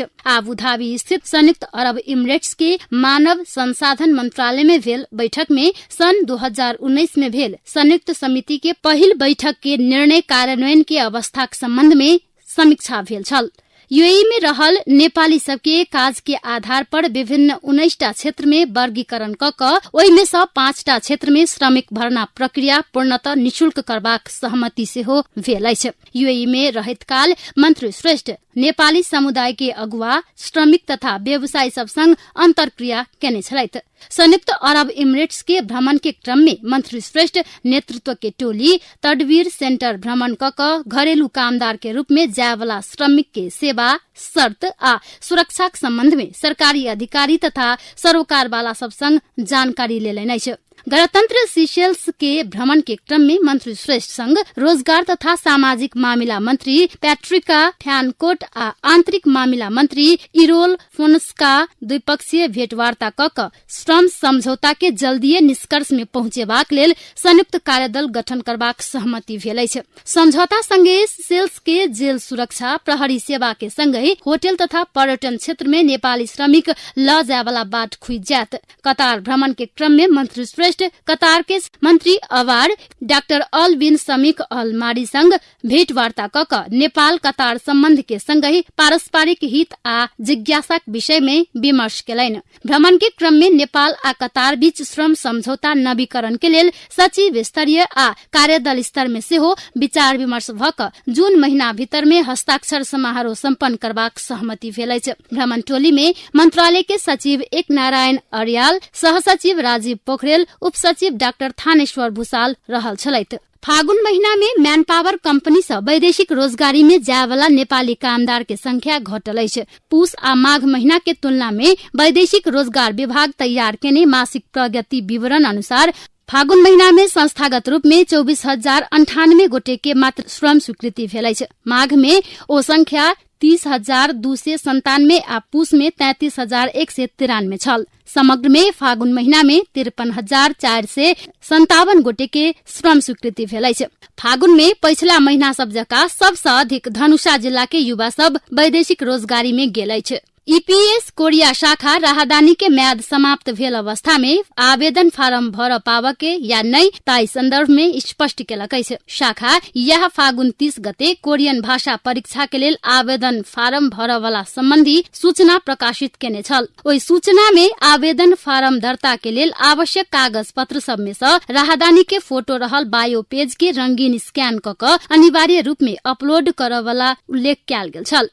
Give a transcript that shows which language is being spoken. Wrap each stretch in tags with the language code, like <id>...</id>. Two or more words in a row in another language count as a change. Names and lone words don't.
<mai>आबुधाबी स्थित संयुक्त अरब इमिरेट्स के मानव संसाधन मंत्रालय में भेल बैठक में सन 2019 में भेल संयुक्त समिति के पहिल बैठक के निर्णय कार्यान्वयन के अवस्था के संबंध में समीक्षा भेल छल। UAE में रहल नेपाली सबके काज के आधार पर विभिन्न 19टा क्षेत्र में वर्गीकरण कऽ ओहि में से 5टा क्षेत्र में श्रमिक भर्ना प्रक्रिया पूर्णतः निशुल्क करबाक सहमति सेहो भेल अछि। UAE में रहैत काल मंत्री श्रेष्ठ नेपाली समुदाय के अगुवा, श्रमिक तथा व्यवसायी सब संग अंतरक्रिया केने छलैथ। संयुक्त अरब इमिरेट्स के भ्रमण के क्रम में मंत्री श्रेष्ठ नेतृत्व के टोली तडवीर सेंटर भ्रमण कऽ घरेलू कामदार के रूप में जाय वाला श्रमिक के सेवा, शर्त आ सुरक्षा के संबंध में सरकारी अधिकारी तथा सरोकार वाला सब संग जानकारी लेलनि अछि। गणतंत्र सीशेल्स के भ्रमण के क्रम में मंत्री श्रेष्ठ संग रोजगार तथा सामाजिक मामिला मंत्री पैट्रिका फ्यानकोट आ आंतरिक मामिला मंत्री इरोल फोन्स्का द्विपक्षीय भेंटवार्ता कऽ श्रम समझौता के जल्दीए निष्कर्ष में पहुंचेबाक लेल संयुक्त कार्यदल गठन करबाक सहमति भेल अछि। समझौता संगे सेल्स के जेल सुरक्षा, प्रहरी सेवा के संगे होटल तथा पर्यटन क्षेत्र में नेपाली श्रमिक ल जाय वाला बाट खुजि जायत। कतार भ्रमण के क्रम में मंत्री श्रेष्ठ श्रेष्ठ कतार के मंत्री अवार डाक्टर अल बिन समीक अल मारी संग भेटवार्ता क नेपाल कतार सम्बन्ध के संगै पारस्परिक हित आ जिज्ञासा विषय में विमर्श केलैन। भ्रमण के क्रम में नेपाल आ कतार बीच श्रम समझौता नवीकरण के लेल सचिव स्तरीय आ कार्यदल स्तर में सेहो विचार विमर्श भक जून महीना भीतर में हस्ताक्षर समारोह सम्पन्न करबाक सहमति भेल अछि। भ्रमण टोली में मंत्रालय के सचिव एक नारायण अर्याल, सहसचिव राजीव पोखरेल, उप सचिव डाक्टर थानेश्वर भूषाल रहल छलैथ। फागुन महीना में</mai> <en>man power company</en> <mai>से वैदेशिक रोजगारी में जाय वाला नेपाली कामदार के संख्या घटल अछि। पुष आ माघ महीना के तुलना में वैदेशिक रोजगार विभाग तैयार केने मासिक प्रगति विवरण अनुसार फागुन महीना में संस्थागत रूप में 24,098 गोटे के मात्र श्रम स्वीकृति भेल अछि। माघ में ओ संख्या 30,297 आ पुष में 33,193 छल। समग्र में फागुन महीना में 53,457 गोटे के श्रम स्वीकृति भेल अछि। फागुन में पिछला महीना सब जकाँ सबसे अधिक धनुषा जिला के युवा सब वैदेशिक रोजगारी में गेल अछि। ईपीएस कोरिया शाखा राहदानी के म्याद समाप्त भेल अवस्था में आवेदन फारम भर पाव के या नहीं ताई संदर्भ में स्पष्ट केलक अछि। शाखा यह फागुन 30 गते कोरियन भाषा परीक्षा के लेल आवेदन फारम भर वाला संबंधी सूचना प्रकाशित केने छल। ओई सूचना में आवेदन फारम दर्ता के लेल आवश्यक कागज पत्र सब में से राहदानी के फोटो रहल बायो पेज के रंगीन स्कैन क अनिवार्य रूप में अपलोड कर वाला उल्लेख कयल गेल छल।</mai>